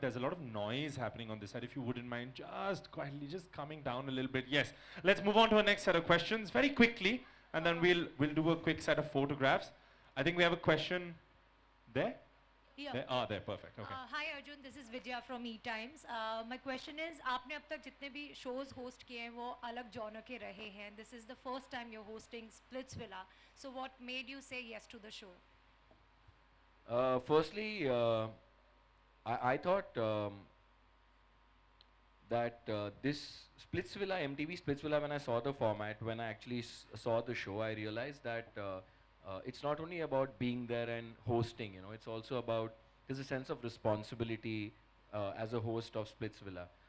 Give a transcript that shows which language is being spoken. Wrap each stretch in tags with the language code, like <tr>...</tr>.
<en>There's a lot of noise happening on this side. If you wouldn't mind just quietly, just coming down a little bit. Yes. Let's move on to our next set of questions very quickly, and then we'll do a quick set of photographs. I think we have a question there. Yeah. There? Ah, there. Perfect. Okay. Hi Arjun, this is Vidya from E Times. My question is,</en> <hi>आपने अब तक जितने भी shows host किए हैं वो अलग genre के रहे हैं.</hi> <en>This is the first time you're hosting Splitsvilla. So what made you say yes to the show? Firstly, I thought that this Splitsvilla, MTV Splitsvilla, when I saw the format, when I actually saw the show, I realized that it's not only about being there and hosting, you know, it's also about, there's a sense of responsibility as a host of Splitsvilla.</en>